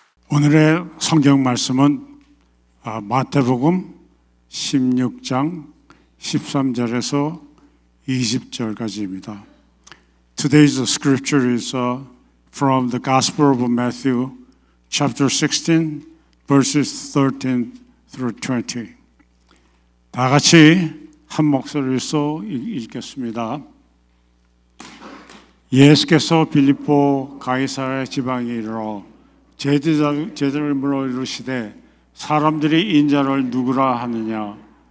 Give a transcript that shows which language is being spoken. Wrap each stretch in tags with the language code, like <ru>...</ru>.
<ko>오늘의 성경 말씀은 마태복음 16장 13절에서 20절까지입니다.</ko> <en>Today's scripture is from the Gospel of Matthew, chapter 16, verses 13 through 20.</en> <ko>다 같이 한 목소리로 읽겠습니다. 예수께서 빌립보 가이사랴 지방에 이르러 제자를 물어 이르시되 사람들이 인자를 누구라 하느냐?</ko>